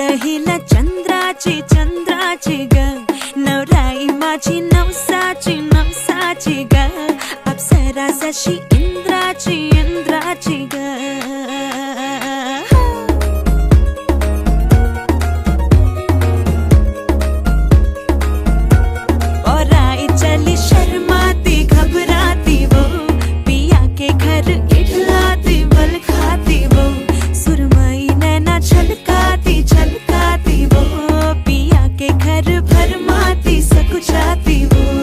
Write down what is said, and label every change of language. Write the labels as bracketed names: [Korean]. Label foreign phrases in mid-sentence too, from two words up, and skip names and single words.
[Marathi] हिला चंद्राची चंद्राची ग, नवराई माझी नवसाची ग, अप्सरा जशी इंद्राची ग. [Hindi] और आई चली शर्माती घबराती वो, पिया के घर इठलाती बल खाती वो, सुरमई नैना छलकाती वो, पिया के घर भरमाती सकुचाती वो.